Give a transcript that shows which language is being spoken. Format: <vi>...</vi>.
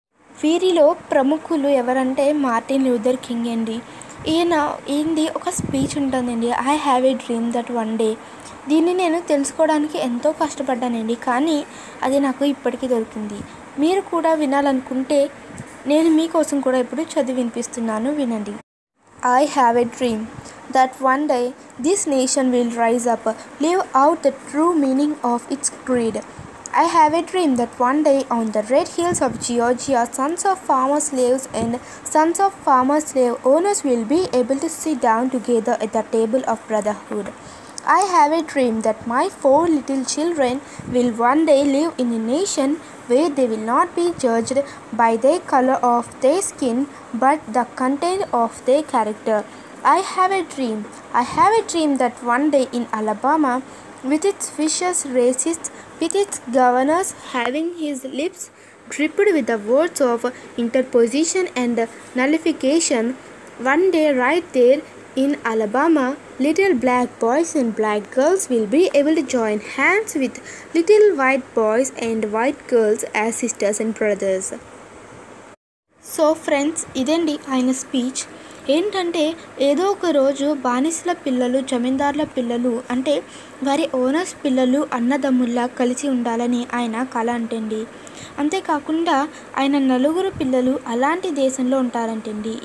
<te>వీరిలో ప్రముఖులు ఎవరంటే మార్టిన్ లూథర్ కింగ్ అండి. ఈయనది ఒక స్పీచ్ ఉంటుందండి,</te> <en>I have a dream that one day.</en> <te>దీన్ని నేను తెలుసుకోవడానికి ఎంతో కష్టపడ్డానండి, కానీ అది నాకు ఇప్పటికీ దొరికింది. మీరు కూడా వినాలనుకుంటే నేను మీకోసం కూడా ఇప్పుడు చదివి వినిపిస్తున్నాను, వినండి.</te> <en>I have a dream that one day this nation will rise up, live out the true meaning of its creed. I have a dream that one day on the red hills of Georgia, sons of farmer slaves and sons of farmer slave owners will be able to sit down together at the table of brotherhood. I have a dream that my 4 little children will one day live in a nation where they will not be judged by the color of their skin but the content of their character. I have a dream that one day in Alabama, with its vicious racists, with its governors having his lips dripped with the words of interposition and nullification, one day right there in Alabama, little black boys and black girls will be able to join hands with little white boys and white girls as sisters and brothers.</en> <te>So friends, ఇదండి ఆయన speech. ఏంటంటే ఏదో ఒక రోజు బానిసల పిల్లలు, జమీందారుల పిల్లలు అంటే వారి ఓనర్స్ పిల్లలు అన్నదమ్ముల్లా కలిసి ఉండాలని ఆయన కల అంటండి. అంతేకాకుండా ఆయన 4 పిల్లలు అలాంటి దేశంలో ఉంటారంటండి.</te>